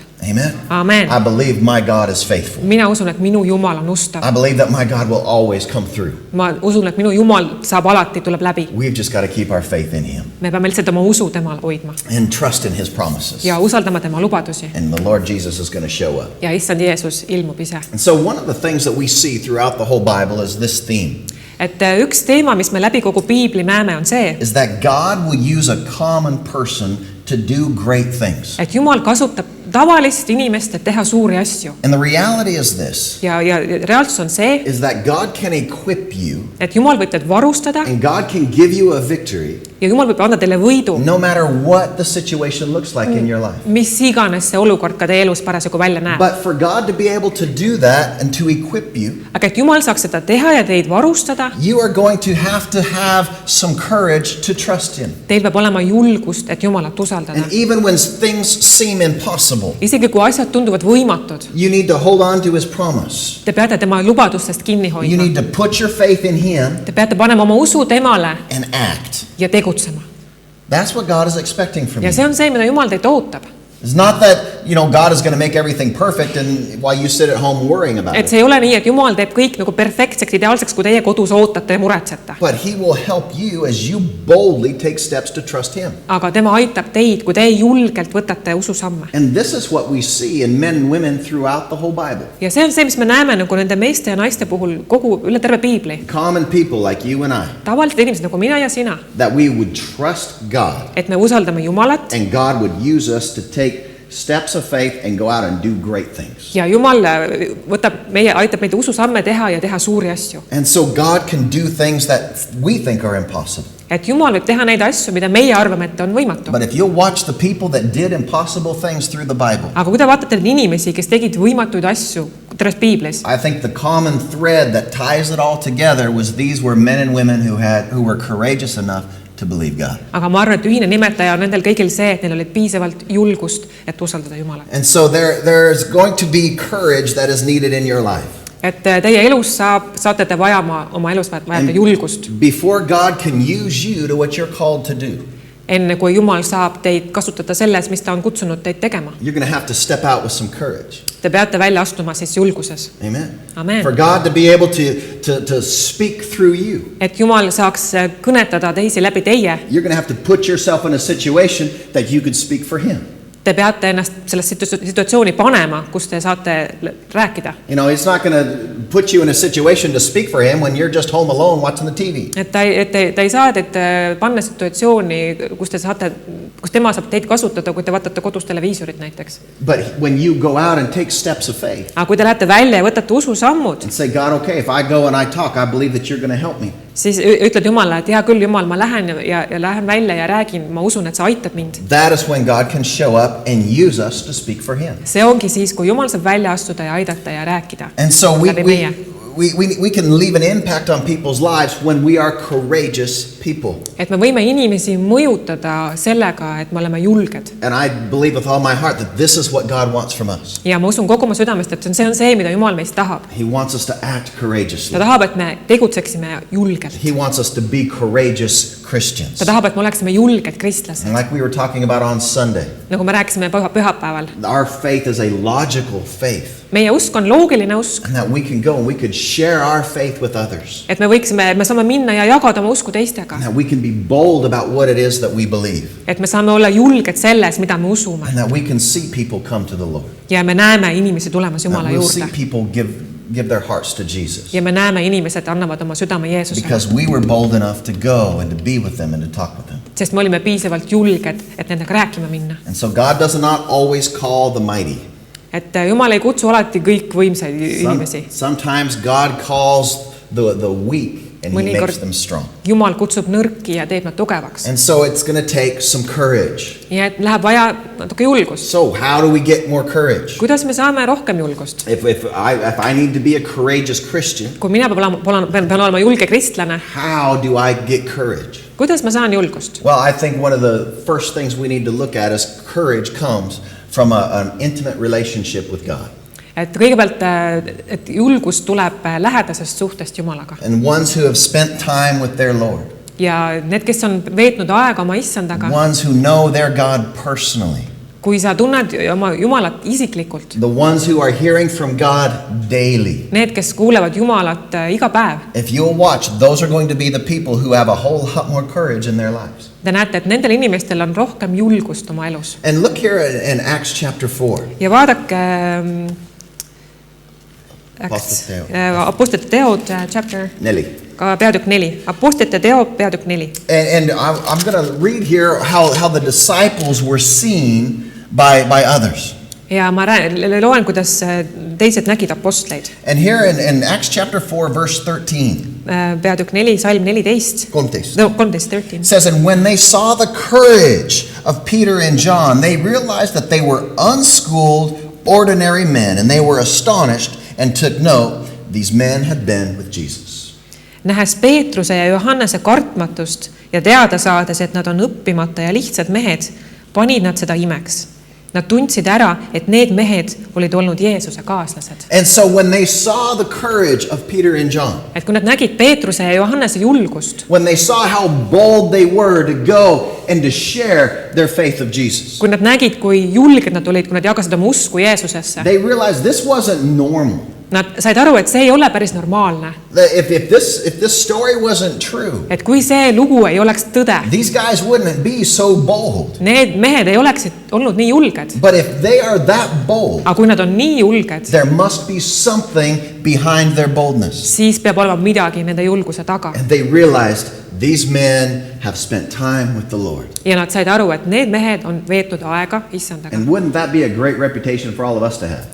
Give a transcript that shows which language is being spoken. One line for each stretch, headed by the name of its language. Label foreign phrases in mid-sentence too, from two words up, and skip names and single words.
English: Amen.
Estonian: Amen.
English: I believe my God is faithful.
Estonian: Mina usun, et minu Jumal on ustav.
English: I believe that my God will always come through.
Estonian: Ma usun, et minu Jumal saab alati, tuleb läbi.
English: We've just got to keep our faith in him
Estonian: Me peame lihtsalt oma usu temal hoidma
English: and trust in his promises.
Estonian: ja usaldama tema lubadusi.
English: And the Lord Jesus is going to show up.
Estonian: Ja issand Jeesus ilmub ise.
English: And so one of the things that we see throughout the whole Bible is this theme.
Estonian: Et üks teema, mis me läbi kogu piibli näeme, on see,
English: Is that God will use a common person to do great things.
Estonian: et Jumal kasutab tavalist inimest, et teha suuri asju.
English: And the reality is this,
Estonian: Ja reaalsus on see,
English: is that God can equip you
Estonian: et Jumal võib teid varustada
English: and God can give you a victory
Estonian: ja Jumal võib anda teile võidu,
English: no matter what the situation looks like in your life.
Estonian: mis iganes see olukord ka teie elus parasjagu välja näeb.
English: But for God to be able to do that and to equip you,
Estonian: Aga et Jumal saaks seda teha ja teid varustada,
English: you are going to have some courage to trust him.
Estonian: teil peab olema julgust, et Jumalat usaldada.
English: And even when things seem impossible,
Estonian: Isegi kui asjad tunduvad võimatud,
English: you need to hold on to his promise.
Estonian: te peate tema lubadustest kinni
English: You
Estonian: hoidma.
English: need to put your faith in him
Estonian: Te peate panema oma usu temale
English: and act.
Estonian: ja tegutsema.
English: That's what God is expecting from
Estonian: Ja
English: you.
Estonian: see on see, mida Jumal teilt ootab.
English: It's not that God is going to make everything perfect and while you sit at home worrying about
Estonian: et
English: it.
Estonian: see ei ole nii, et Jumal teeb kõik nagu perfektseks, ideaalseks, kui teie kodus ootate ja muretsete.
English: But he will help you as you boldly take steps to trust him.
Estonian: Aga tema aitab teid, kui te julgelt võtate ususamme.
English: And this is what we see in men and women throughout the whole Bible.
Estonian: Ja see on see, mis me näeme nagu nende meeste ja naiste puhul kogu üle terve piibli.
English: Common people like you and I.
Estonian: Tavalised inimesed nagu mina ja sina.
English: That we would trust God.
Estonian: Et me usaldame Jumalat.
English: And God would use us to take steps of faith and go out and do great things.
Estonian: Ja Jumal aitab meid ususamme teha ja teha suuri asju.
English: And so God can do things that we think are impossible.
Estonian: Et Jumal võib teha neid asju, mida meie arvame, et on võimatu.
English: But if you'll watch the people that did impossible things through the Bible.
Estonian: Aga kui te vaatate neid inimesi, kes tegid võimatuid asju terves piiblis.
English: I think the common thread that ties it all together was these were men and women who were courageous enough to believe God.
Estonian: Aga ma arvan, et ühine nimetaja on nendel kõigil see, et neil oli piisavalt julgust, et usaldada Jumalat.
English: And so there's going to be courage that is needed in your life.
Estonian: Et teie elus saate te vajama oma elus vajate julgust.
English: Before God can use you to what you're called to do.
Estonian: Enne kui Jumal saab teid kasutada selles, mis ta on kutsunud teid tegema.
English: You're going to have to step out with some courage.
Estonian: Te peate välja astuma siis julguses.
English: Amen.
Estonian: Amen.
English: For God to be able to speak through you.
Estonian: Et Jumal saaks kõnetada teisi läbi teie.
English: You're going to have to put yourself in a situation that you could speak for him.
Estonian: Te peate ennast sellest situatsiooni panema, kus te saate rääkida.
English: It's not going to put you in a situation to speak for him when you're just home alone watching the TV.
Estonian: Et ta ei saa teid panna situatsiooni, kus tema saab teid kasutada, kui te vaatate kodus televiisorit näiteks.
English: But when you go out and take steps of faith.
Estonian: Aga kui te lähete välja ja võtate ususammud.
English: And say, God, okay, if I go and I talk, I believe that you're going to help me.
Estonian: Siis ütled Jumalale, et hea küll, Jumal, ma lähen ja lähen välja ja räägin, ma usun, et sa aitad mind.
English: That is when God can show up and use us to speak for him.
Estonian: See ongi siis, kui Jumal saab välja astuda ja aidata ja rääkida.
English: And so we can leave an impact on people's lives when we are courageous people.
Estonian: Et me võime inimesi mõjutada sellega, et me oleme julged.
English: And I believe with all my heart that this is what God wants from us.
Estonian: Ja ma usun kogu oma südamest, et see on see, mida Jumal meist tahab.
English: He wants us to act courageously.
Estonian: Ta tahab, et me tegutseksime julgelt.
English: He wants us to be courageous Christians.
Estonian: Ta tahab, et me oleksime julged kristlased.
English: And like we were talking about on Sunday.
Estonian: Nagu me rääkisime pühapäeval.
English: Our faith is a logical faith.
Estonian: Meie usk on loogiline usk.
English: And that we can go and we could share our faith with others.
Estonian: Et me saame minna ja jagada oma usku teistega.
English: And that we can be bold about what it is that we believe.
Estonian: Et me saame olla julged selles, mida me usume.
English: And that we can see people come to the Lord.
Estonian: Ja me näeme inimesi tulemas Jumala juurde. See juurde.
English: people give their hearts to Jesus.
Estonian: Ja me näeme inimesed annavad oma südame Jeesusele.
English: Because we were bold enough to go and to be with them and to talk with them.
Estonian: Sest me olime piisavalt julged, et nendega rääkima minna.
English: And so God does not always call the mighty.
Estonian: Et Jumal ei kutsu alati kõik võimsaid inimesi.
English: Sometimes God calls the weak and he makes them strong.
Estonian: Jumal kutsub nõrki ja teeb nad tugevaks.
English: And so it's going to take some courage.
Estonian: Ja et läheb vaja natuke julgust.
English: So how do we get more courage?
Estonian: Kuidas me saame rohkem julgust?
English: If I need to be a courageous Christian.
Estonian: Kui mina pean olema julge kristlane.
English: How do I get courage?
Estonian: Kuidas ma saan julgust?
English: Well, I think one of the first things we need to look at is courage comes from an intimate relationship with God.
Estonian: Et kõigepealt, et julgus tuleb lähedasest suhtest Jumalaga.
English: And ones who have spent time with their Lord.
Estonian: Ja need, kes on veetnud aega oma issandaga.
English: Ones who know their God personally.
Estonian: Kui sa tunned oma Jumalat isiklikult.
English: The ones who are hearing from God daily.
Estonian: Need, kes kuulevad Jumalat iga päev.
English: If you'll watch, those are going to be the people who have a whole lot more courage in their lives.
Estonian: Te näete, et nendel inimestel on rohkem julgust oma elus.
English: And look here in Acts chapter 4.
Estonian: Ja vaadake Apostlite teod chapter 4. Peatükk 4. Apostlite teod peatükk 4.
English: And I'm going to read here how the disciples were seen by others.
Estonian: Ja ma loen, kuidas teised nägid apostleid.
English: And here in Acts chapter 4 verse 13.
Estonian: Peatükk 4 salm 14. 13.
English: Says, and when they saw the courage of Peter and John, they realized that they were unschooled, ordinary men, and they were astonished and took note these men had been with Jesus.
Estonian: Nähes Peetruse ja Johannese kartmatust ja teada saades, et nad on õppimata ja lihtsad mehed, panid nad seda imeks. Nad tundsid ära, et need mehed olid olnud Jeesuse kaaslased.
English: And so when they saw the courage of Peter and John,
Estonian: Et kui nad nägid Peetruse ja Johannese julgust,
English: when they saw how bold they were to go and to share their faith of Jesus,
Estonian: kui nad nägid, kui julged nad olid, kui nad jagasid oma usku Jeesusesse,
English: they realized this wasn't normal.
Estonian: nad said aru, et see ei ole päris normaalne.
English: That if this story wasn't true,
Estonian: Et kui see lugu ei oleks tõde,
English: these guys wouldn't be so bold.
Estonian: need mehed ei oleksid olnud nii julged.
English: But if they are that bold,
Estonian: Aga kui nad on nii julged,
English: there must be something behind their boldness.
Estonian: siis peab olema midagi nende julguse taga.
English: And they realized these men have spent time with the Lord.
Estonian: Ja nad said aru, et need mehed on veetnud aega Issandaga.
English: And wouldn't that be a great reputation for all of us to have?